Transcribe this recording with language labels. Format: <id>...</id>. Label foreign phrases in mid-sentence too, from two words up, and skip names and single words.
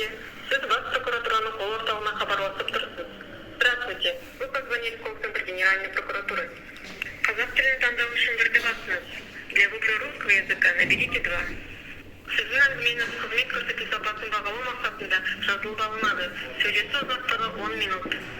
<kk>Сіз бас прокуратураның қол орталығына хабарласып тұрсыз.</kk> <ru>Здравствуйте. Вы позвонили в колл-центр Генеральной прокуратуры.</ru> <kk>Қазақ тілін таңдау үшін бірді басыңыз.</kk> <ru>Для выбора русского языка наберите 2.</ru> <kk>Сіздің әңгімеңіз қызмет көрсету сапасын бағалау мақсатында жазылып алынады. Сөйлесу ұзақтығы 10 минут.</kk>